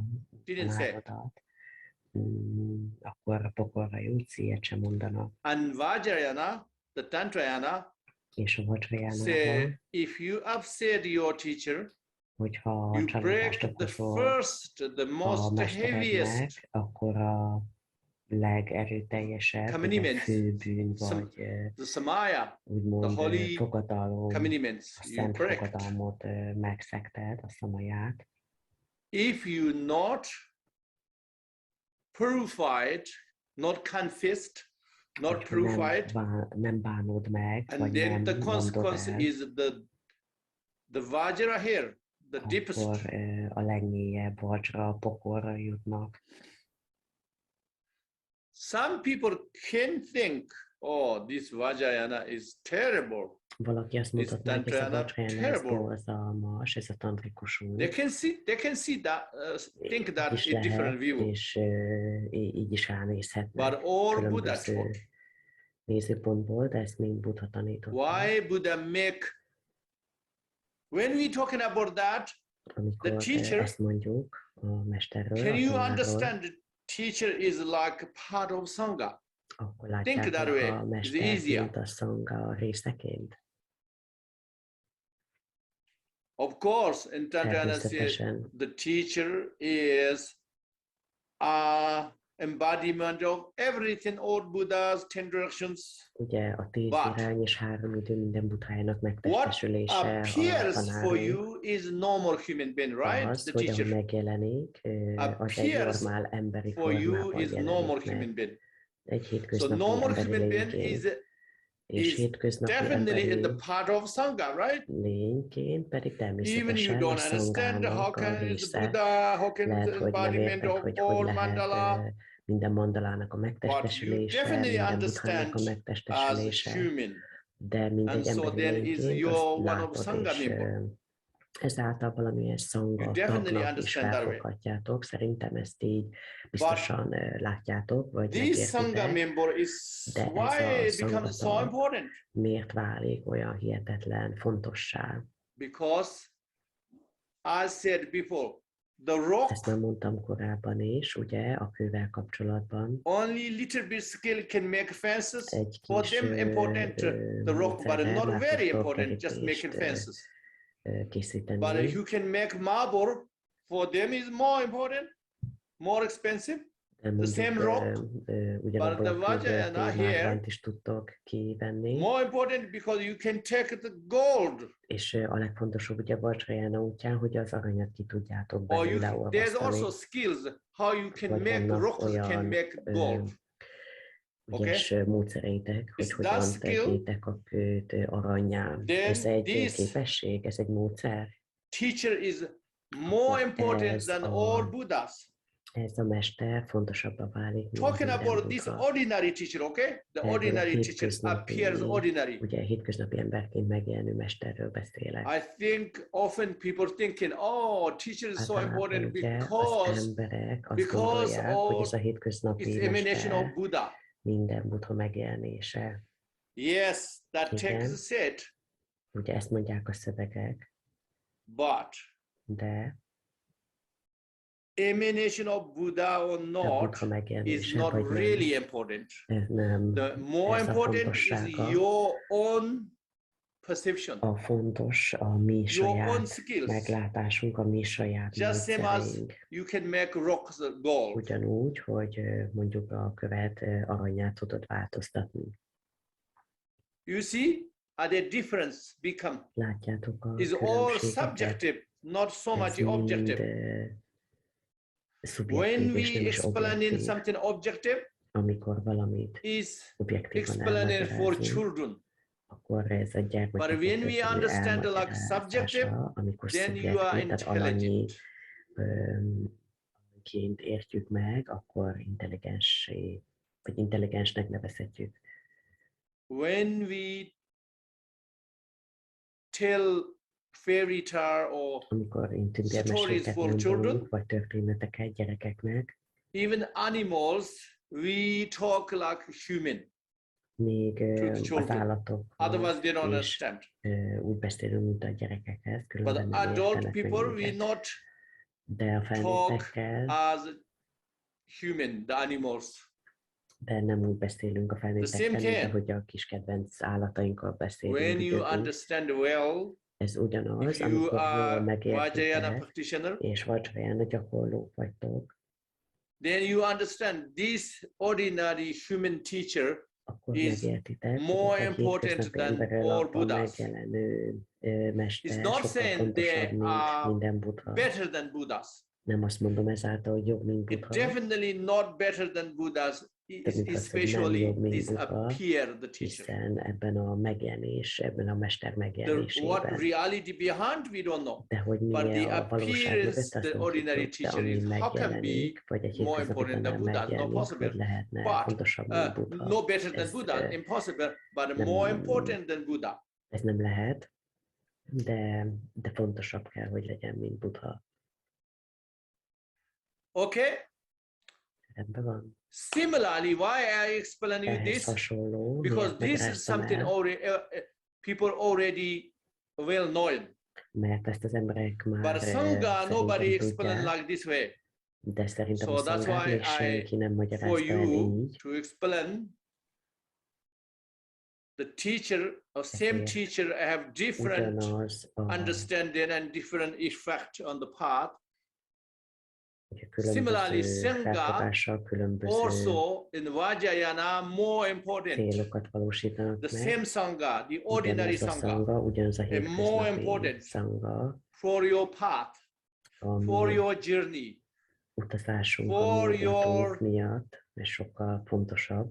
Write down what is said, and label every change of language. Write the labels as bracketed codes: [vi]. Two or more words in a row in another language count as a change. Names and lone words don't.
[en] Didn't say. [hu] tanárodat, akkor a pokolra jutsz, ilyet sem mondanak. [en] And Vajrayana, the Tantrayana, [hu] És a Vajrayánában, [en] say if you upset your teacher, [hu] hogyha [en] you [hu] csalódást [en] break the [hu] okozol [en] first, the [hu] a [en] most heaviest [hu] mesterednek, akkor a legerőteljesebb, vagy a [en] commandments, [hu] fő bűn, [en] some- [hu] vagy [en] the Samaya, [hu] úgymond [en] the holy [hu] fogadalom, [en] commandments, [hu] a [en] you [hu] szent [en] break. [hu] fogadalmot megszegted, a szamaját. [en] If you not purified, not confessed, not [hu] Hogyha nem, [en] purified, [hu] nem bánod meg, [en] and [hu] vagy [en] then [hu] nem [en] the [hu] mondod [en] consequence [hu] el, [en] is the Vajra here, the deepest. [hu] akkor a legmélyebb vajra, a pokolra jutnak. [en] Some people can think, oh, this Vajrayana is terrible. [hu] Valaki azt mondhatná, hogy ez a [en] Tantrayana [hu] vajrayana, ez [en] terrible. [hu] borzalmas, ez a tantrikus út. [en] They can see that, think that Is in different [hu] lehet, [en] view. [hu] és így is ránézhetnek [en] But all Buddha [hu] különböző [en] taught. [hu] nézőpontból, de ezt mind Buddha tanította. [en] Why Buddha make? When we talking about that, [hu] Amikor [en] teacher- [hu] ezt mondjuk a mesterről, [en] can [hu] a [en] you tanáról, understand? The teacher is like part of Sangha. [hu] akkor [en] Think [hu] látjátok [en] that way. [hu] a [en] It's [hu] mestert, [en] easier. [hu] mint a szanga részeként. [en] Of course, in Tantrayana says [hu] Természetesen [en] the teacher is a embodiment of everything, all Buddha's 10 directions. [hu] ugye a 10 [en] But [hu] irány és 3 idő minden Buddhájának [en] What [hu] megtestesülése, a [en] appears for [hu] tanárunk [en] you is normal human being, right? [hu] az, [en] The [hu] hogy ahogy [en] teacher [hu] megjelenik, az egy [en] appears [hu] normál emberi [en] for you [hu] formában [en] is normal [hu] jelenik [en] human [hu] meg. [en] being. [hu] Egy [en] So [hu] hétköznapi [en] normal [hu] emberi [en] human being [hu] lényként, és [en] is [hu] hétköznapi [en] definitely in the [hu] emberi [en] part of Sangha, right? [hu] lényként pedig [en] Even you [hu] természetesen a [en] don't understand how [hu] szangának a [en] can is [hu] része. [en] Buddha, how can [hu] Lehet, [en] the [hu] hogy nem [en] embodiment [hu] érted, [en] of [hu] hogy [en] all [hu] lehet [en] mandala, [hu] minden mandalának a [en] but you [hu] megtestesülése, [en] definitely [hu] minden [en] understand [hu] buddhának a [en] as [hu] megtestesülése, [en] human. [hu] de mint [en] And [hu] egy [en] so [hu] emberi [en] then is [hu] lényként [en] your [hu] azt [en] one of [hu] látod, [en] Sangha [hu] és [en] member. [hu] ezáltal valamilyen [en] You [hu] szanga [en] definitely [hu] tagnak is [en] understand that way. [hu] felfoghatjátok. Szerintem ezt így biztosan látjátok, vagy [en] This Sangha [hu] megértitek. [en] member is [hu] De ez [en] why [hu] a [en] it becomes so Sangha important. [hu] miért válik olyan hihetetlen fontossá? [en] Because I said before, the rock [hu] Ezt már mondtam korábban is, ugye, a kővel kapcsolatban. [en] only little bit skill can make fences. [hu] Egy [en] For [hu] kis [en] them important the rock, but [hu] módszerrel [en] not [hu] már [en] very [hu] tudtok [en] important. Just making [hu] kerítést [en] fences. [hu] készíteni. [en] But you can make marble. For them is more important, more expensive. [hu] De [en] the same rock, [hu] ugyanabból [en] but the [hu] a kőből [en] Vajrayana here- [hu] márványt is tudtok kivenni. [en] More important because you can take the gold. [hu] És a legfontosabb ugye a Vajrayana útján, hogy az aranyat ki tudjátok [en] Or you [hu] belőle [en] can, there's also [hu] olvasztani. [en] skills how you can [hu] Vagy [en] make [hu] vannak [en] rocks can [hu] olyan, [en] make gold. [hu] ügyes módszereitek, hogy [en] Is that [hu] hogyan [en] skill? [hu] tegyétek a kőt aranyá. [en] Then [hu] Ez egy [en] this- [hu] képesség, ez egy módszer. [en] Teacher is more important [hu] Ez [en] than [hu] a- [en] all Buddhas. [hu] Ez a mester fontosabbá válik, mint [en] Talking [hu] minden [en] about this [hu] Buddha. [en] ordinary teacher, okay? The [hu] Erről a [en] ordinary teacher [hu] hétköznapi- [en] appears ordinary. [hu] Ugye hétköznapi emberként megjelenő mesterről beszélek. [en] I think often people thinking, oh, teacher is so [hu] Általában [en] important [hu] ugye az [en] because [hu] emberek azt [en] because [hu] gondolják, hogy ez a [en] it's [hu] hétköznapi [en] emanation of [hu] mester [en] Buddha. [hu] minden Buddha megjelenése. [en] Yes, that [hu] Igen. [en] text said, [hu] Ugye ezt mondják a szövegek, [en] but [hu] de [en] emanation of Buddha or [hu] a [en] not [hu] Buddha [en] is [hu] megjelenése [en] not [hu] vagy nem, [en] really important. [hu] ez nem [en] The more [hu] ez a [en] important is [hu] fontossága. [en] your own perception, [hu] A fontos a mi [en] your own [hu] saját [en] skills. [hu] meglátásunk, a mi saját [en] Just same as [hu] módszereink. [en] you can make rocks gold. [hu] Ugyanúgy, hogy mondjuk a követ aranyát tudod változtatni. [en] You see, the difference become [hu] Látjátok a [en] is all [hu] különbségeket? [en] subjective, not so [hu] Ez [en] much [hu] mind [en] objective. When [hu] szubjektív és nem [en] we is explain in [hu] objektív. [en] something objective, [hu] Amikor valamit [en] is [hu] objektívan [en] explained for [hu] elmagyarázunk, [en] children. [hu] akkor ez a gyermekek [en] But when we understand like subjective, [hu] amikor [en] then you are [hu] szubjektív, tehát alanyi [en] intelligent. [hu] ként értjük meg, akkor intelligensé, vagy intelligensnek nevezhetjük. [en] When we tell fairy tale or [hu] Amikor [en] stories [hu] tündérmeséket [en] for children, [hu] mondunk, vagy történeteket gyerekeknek, [en] even animals, we talk like human. [hu] még [en] the [hu] az [en] children. [hu] állatok [en] Otherwise, they don't [hu] és [en] understand. [hu] úgy beszélünk, mint a gyerekekhez, [en] But [hu] különben nem [en] adult [hu] értenek [en] people, we [hu] minket. [en] not [hu] De a felnőttekkel, [en] as human, the animals. [hu] de nem úgy beszélünk a felnőttekkel, mint [en] thing. [hu] ahogy a kis kedvenc állatainkkal beszélünk. [en] When you [hu] időnként. [en] understand well, [hu] Ez ugyanaz, [en] if you [hu] amikor jól [en] are Vajrayana [hu] megértitek, [en] practitioner, [hu] és Vajrayana gyakorlók vagytok, [en] then you understand this ordinary human teacher [hu] akkor [en] is [hu] megértitek, [en] more [hu] hogy a [en] important [hu] hétköznapi [en] than [hu] emberről [en] all [hu] abban [en] Buddhas. [hu] megjelenő mester [en] It's not [hu] sokkal [en] saying [hu] fontosabb, [en] they [hu] mint [en] are [hu] minden buddha. [en] better than Buddhas. [hu] Nem azt mondom ezáltal, hogy jobb, mint [en] It's [hu] buddha. [en] definitely not better than Buddhas, [hu] Természetesen [en] especially [hu] nem jobb, mint [en] this [hu] Buddha, [en] appear the teacher. [hu] hiszen ebben a megjelenés, ebben a mester [en] What [hu] megjelenésében. [en] reality behind, we don't know. [hu] De hogy mi [en] But the [hu] a valóság [en] appearance, [hu] mögött, azt [en] the [hu] nem [en] ordinary [hu] tudjuk, de [en] teacher [hu] ami [en] is, how can be [hu] megjelenik, vagy egy [en] more [hu] hétköznapi [en] important than [hu] tanár [en] Buddha? No [hu] megjelenik, [en] possible. [hu] hogy lehetne [en] But, [hu] fontosabb, mint Buddha. [en] no better than [hu] Ez, [en] Buddha, impossible, but [hu] nem- [en] more important than Buddha. [hu] Ez nem lehet, de fontosabb kell, hogy legyen, mint Buddha. [en] Okay? [hu] Rendben van. [en] Similarly, why I explain you [hu] Ehhez [en] this? [hu] hasonló, [en] Because [hu] miért [en] this is [hu] magyaráztam [en] something [hu] el, [en] already people already well known. [hu] mert ezt az emberek már [en] But Sangha, nobody [hu] szerintem [en] explain [hu] tudják, [en] like this way. [hu] de szerintem [en] So [hu] a [en] that's [hu] szangát [en] why [hu] még senki nem [en] for [hu] magyarázta el [en] you [hu] így. [en] to explain, the teacher, or same [hu] Ezért [en] teacher have different [hu] Ugyanaz a, [en] understanding and different effect on the path. [hu] hogy a [en] Similarly, [hu] különböző [en] Sangha [hu] felfogással különböző [en] also in Vajrayana more important. [hu] célokat valósítanak [en] The [hu] meg. [en] same Sangha, the ordinary [hu] Ugyanaz a [en] Sangha, [hu] szanga, ugyanaz a [en] more [hu] hétköznapi [en] important. [hu] szanga, [en] for your path, [hu] a [en] for [hu] mi [en] your journey, [hu] utazásunk, [en] for [hu] a mi [en] your [hu] útunk miatt, és sokkal fontosabb,